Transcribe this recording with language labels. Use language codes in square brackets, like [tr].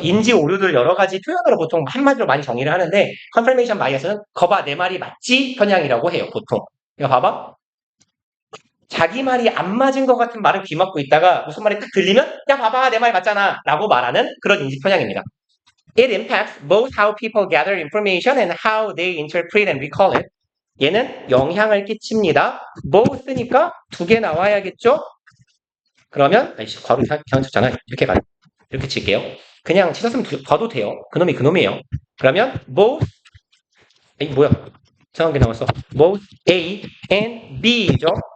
[ko] 인지 오류들 여러 가지 표현으로 보통 한마디로 많이 정의를 하는데 confirmation bias는 거봐 내 말이 맞지 편향이라고 해요. 보통. 이거 봐봐. 자기 말이 안 맞은 것 같은 말을 귀 막고 있다가 무슨 말이 딱 들리면 야 봐봐 내 말 맞잖아 라고 말하는 그런 인지 편향입니다. [en] It impacts both how people gather information and how they interpret and recall it. [ko] 얘는 영향을 끼칩니다. both니까 두 개 나와야겠죠? 그러면 괄호 이상 쳤잖아요. 이렇게 칠게요. 그냥 치셨으면 봐도 돼요. 그놈이 그놈이에요. 그러면 both 뭐야? 이상한 게 나왔어. both A and B죠.